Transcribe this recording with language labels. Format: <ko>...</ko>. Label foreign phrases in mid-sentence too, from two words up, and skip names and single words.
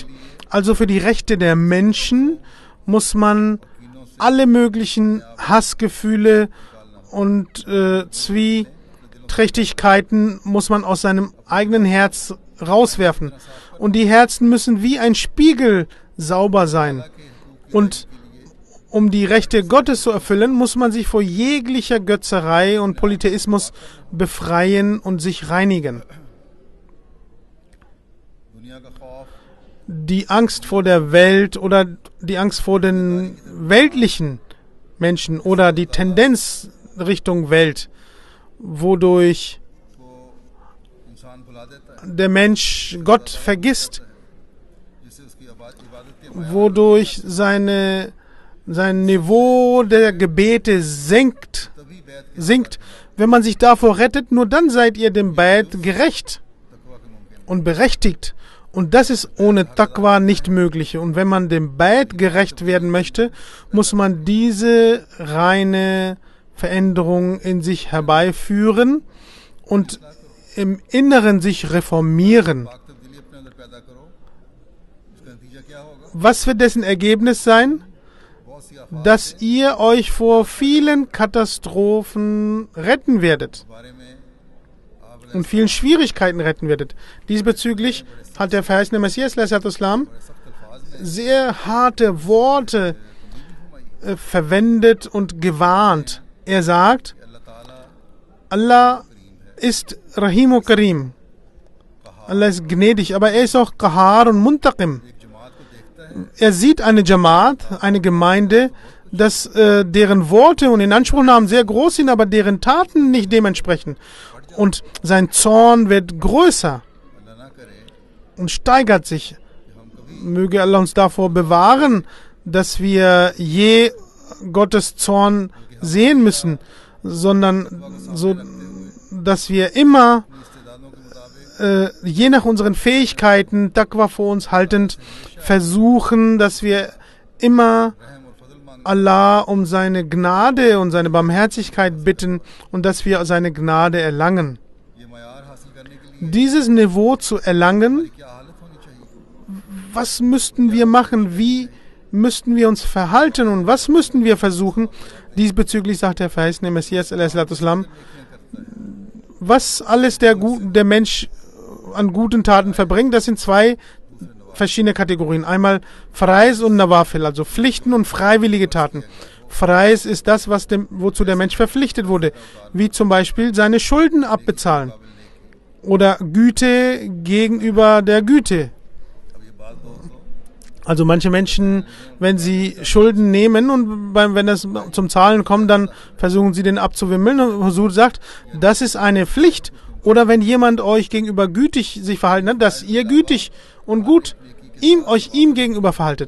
<de>Also für die Rechte der Menschen muss man alle möglichen Hassgefühle und Zwieträchtigkeiten muss man aus seinem eigenen Herz rauswerfen. Und die Herzen müssen wie ein Spiegel sauber sein. Und um die Rechte Gottes zu erfüllen, muss man sich vor jeglicher Götzerei und Polytheismus befreien und sich reinigen.</de> <ur>دنیا کا خوف,</ur> <de>Die Angst vor der Welt oder die Angst vor den weltlichen Menschen oder die Tendenz Richtung Welt, wodurch</de> <ur>کو انسان بھلا دیتا ہے,</ur> <de>der Mensch Gott vergisst,</de> <ur>جس سے اس کی عبادت کے</ur> <de>wodurch sein Niveau der Gebete</de> <ur>تبھی بیت کے</ur> <de>sinkt. Wenn man sich davor rettet, nur dann seid ihr dem Bad gerecht</de> <ur>تقویٰ کے ممکن</ur> <de>und berechtigt. Und das ist ohne Taqwa nicht möglich. Und wenn man dem Bad gerecht werden möchte, muss man diese reine Veränderung in sich herbeiführen und im Inneren sich reformieren.</de> <ur>پاک تبدیلی اپنے اندر پیدا کرو، اس کا نتیجہ کیا ہوگا?</ur> <de>Was wird dessen Ergebnis sein?</de> <ur>بہت سی آفات</ur> <de>Dass ihr euch vor vielen Katastrophen retten werdet</de> <ur>کے بارے میں آپ</ur> <de>und vielen Schwierigkeiten retten werdet. Diesbezüglich hat der verheißene Messias</de> <ur>سخت الفاظ میں</ur> <de>sehr harte Worte verwendet und gewarnt. Er sagt,</de> <ur>اللہ تعالیٰ</ur> <de>Allah ist</de> <ar>رحیم کریم.</ar> <de>Allah ist gnädig, aber er ist auch Qahar und Muntaqim.</de> <ur>ایک جماعت کو دیکھتا ہے</ur> <de>Er sieht eine Jamaat, eine Gemeinde, dass deren Worte und Inanspruchnahmen sehr groß sind, aber deren Taten nicht dementsprechend. Und sein Zorn wird größer</de> <ur>اللہ نہ کرے</ur> <de>und steigert sich. Möge Allah uns davor bewahren, dass wir je Gottes Zorn sehen müssen, sondern so, dass wir immer</de> <ur>استعدادوں کے مطابق</ur> <de>je nach unseren Fähigkeiten, Taqwa vor uns haltend, versuchen, dass wir immer</de> <ur>رحم اور فضل مانگے,</ur> <de>Allah um seine Gnade und seine Barmherzigkeit bitten und dass wir seine Gnade erlangen.</de> <ur>یہ معیار حاصل کرنے کے لیے</ur> <de>Dieses Niveau zu erlangen,</de> <ur>کیا حالت ہونی چاہیے?</ur> <de>was müssten wir machen? Wie müssten wir uns verhalten und was müssten wir versuchen? Diesbezüglich sagt der verheißene Messias, a.s.w., was alles der Mensch an guten Taten verbringt, das sind zwei verschiedene Kategorien. Einmal Frais und Nawafil, also Pflichten und freiwillige Taten. Frais ist das, wozu der Mensch verpflichtet wurde, wie zum Beispiel seine Schulden abbezahlen oder Güte gegenüber der Güte.</de> <ur>اب یہ بات دوستوں</ur> <de>Also manche Menschen, wenn sie Schulden nehmen und wenn es zum Zahlen kommt, dann versuchen sie den abzuwimmeln. Und Husur sagt, das ist eine Pflicht. Oder wenn jemand euch gegenüber gütig sich verhalten hat, dass ihr gütig und gut euch ihm gegenüber verhaltet.</de>